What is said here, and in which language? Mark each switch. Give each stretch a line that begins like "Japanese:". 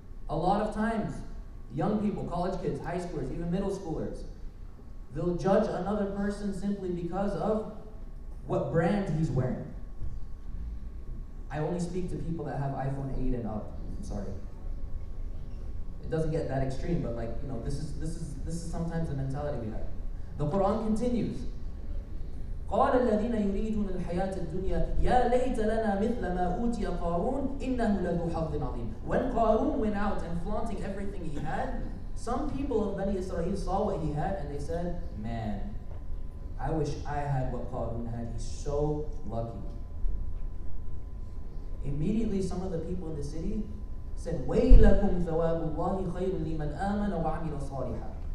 English: A lot of times, young people, college kids, high schoolers, even middle schoolers, they'll judge another person simply because of what brand he's wearing. I only speak to people that have iPhone 8 and up. I'm sorry. It doesn't get that extreme, but this is sometimes the mentality we have. The Quran continues.
Arabic: قال الذين يريدون الحياة الدنيا يا ليت لنا مثل ما أوتي قارون إنه لذو حظ عظيم.
English: When Qarun went out and flaunting everything he had, some people of Bani Israel saw what he had and they said, man, I wish I had what Qarun had. He's so lucky. Immediately some of the people in the city said,
Arabic: وَيْلَكُمْ ثَوَابُ اللَّهِ خَيْرٌ لِمَنْ آمَنَ وَعَمِلَ صَالِحًا.